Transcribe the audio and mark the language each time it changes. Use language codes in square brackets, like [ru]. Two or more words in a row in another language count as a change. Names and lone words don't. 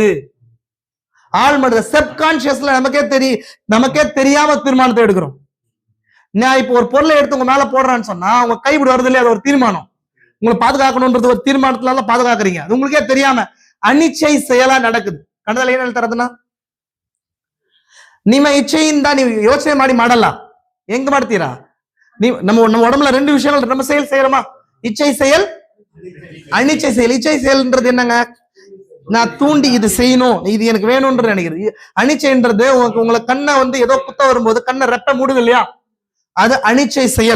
[ta] ஆழ் மனத சப்கான்சியஸ்ல நமக்கே தெரியாம தீர்மானத்தை எடுக்கிறோம். நான் இப்போ ஒரு பொருளை எடுத்து உங்க மேல போடுறான்னு சொன்னா உங்க கைப்படி வருது இல்லையா, அது ஒரு தீர்மானம். உங்களை பாதுகாக்கணும்ன்றது ஒரு தீர்மானத்துல பாதுகாக்கிறீங்க, அது உங்களுக்கே தெரியாம அனிச்சை செயலா நடக்குது. [kn] கண்டதால ಏನ್ ಹೇಳ್ತಾರದನ್ನ ನಿಮ್ಮ ಇಚ್ಛೆಯಿಂದ ನೀವು ಯೋಚನೆ ಮಾಡಲ್ಲ. ಹೆಂಗ್ ಮಾಡ್ತೀರಾ? [ta] நம்ம உடம்புல ரெண்டு விஷயங்கள் நம்ம செய்யறோமா? இச்சை செயல், அனிச்சை செயல். இச்சை செயல்ன்றது என்னங்க? நான் தூண்டி இது செய்யணும், இது எனக்கு வேணும்ன்ற நினைக்கிறது. அனிச்சைன்றது உங்களை கண்ணை ஏதோ குத்த வரும்போது கண்ணை ரெப்ப மூடுது இல்லையா, அது அனிச்சை செயல்.